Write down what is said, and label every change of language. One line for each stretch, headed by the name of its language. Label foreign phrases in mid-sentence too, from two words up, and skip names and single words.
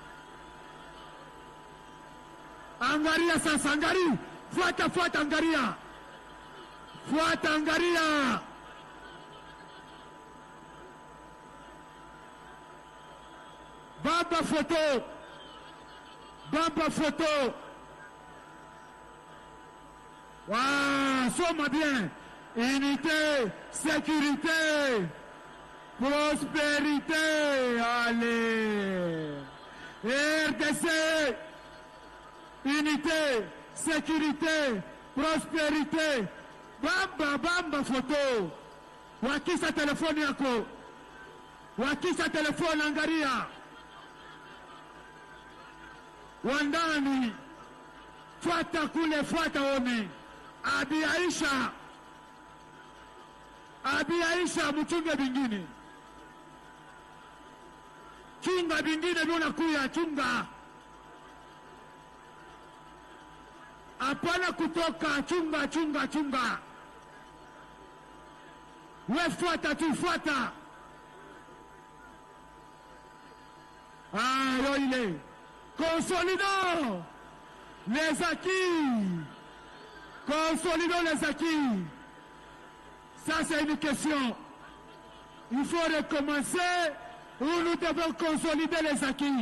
Swahili: Angalia sasa, angalia, fuata, fuata, angalia. Fuata, angalia. Baba photo, Baba photo.
French: Waouh, soma bien. Unité, sécurité. Prospérité, allez. RDC, unité, sécurité, prospérité.
Swahili: Bamba, bamba photo. Wakisa telefoni yako. Wakisa telefoni angalia. Wandani. Fuata kule, fuata one. Abi Aisha. Abi Aisha, mchunge bingine. Chunga bingine nuna kuya, chunga. Hapana kutoka, chunga, chunga, chunga. We fuata tu, fuata.
French: Yo il est. Consolidons les acquis. Consolidons les acquis. Ça c'est une question. Il faut recommencer ou nous devons consolider les acquis.